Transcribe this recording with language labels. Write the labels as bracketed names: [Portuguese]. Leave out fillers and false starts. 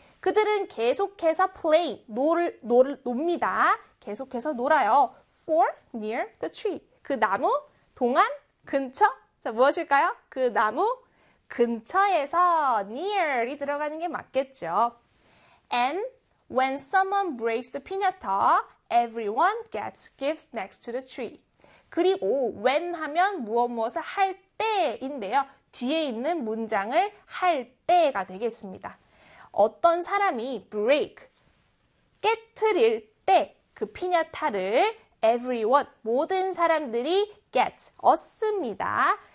[Korean] 그들은 계속해서 play, 놉니다. 계속해서 놀아요. [English] For near the tree. [Korean] 그 나무, 동안, 근처. 자, 무엇일까요? 그 나무 근처에서 near이 들어가는 게 맞겠죠. [English] And when someone breaks the piñata, everyone gets gifts next to the tree. [Korean] 그리고 when 하면 무엇무엇을 할 때인데요. 뒤에 있는 문장을 할 때가 되겠습니다. 어떤 사람이 break, 깨트릴 때그 피냐타를 everyone, 모든 사람들이 get, 얻습니다.